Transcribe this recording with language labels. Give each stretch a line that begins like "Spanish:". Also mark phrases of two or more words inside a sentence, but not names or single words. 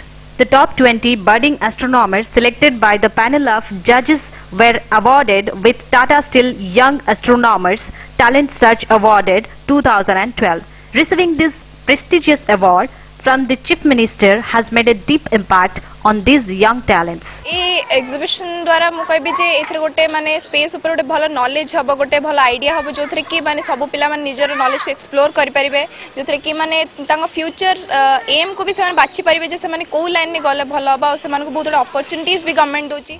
English: The top 20 budding astronomers selected by the panel of judges were awarded with Tata Steel Young Astronomers Talent Search Awarded 2012. Receiving this prestigious award from the Chief Minister has made a deep impact on these young talents.
Odia: ଏ ଏକ୍ସିବିସନ ଦ୍ୱାରା ମୁଁ କହିବି ଯେ ଏଥିରେ ଗୋଟେ ମାନେ ସ୍ପେସ ଉପରେ ଗୋଟେ ଭଲ ନଲେଜ ହେବ ଗୋଟେ ଭଲ ଆଇଡିଆ ହେବ ଯେଉଁଥିରେ କି ମାନେ ସବୁ ପିଲା ମାନେ ନିଜର ନଲେଜ କୁ ଏକ୍ସପ୍ଲୋର କରି ପାରିବେ ଯେଉଁଥିରେ କି ମାନେ ତାଙ୍କ
English: future aim
Odia: କୁ ବି ସେ ମାନେ ବାଛି ପାରିବେ ଯେ ସେ ମାନେ କେଉଁ ଲାଇନ ନେଇ ଗଲେ ଭଲ ହେବ ସେ ମାନେ କୁ ବହୁତ ଅପର୍ଚୁନିଟିଜ ବି ଗଭର୍ନମେଣ୍ଟ ଦେଉଛି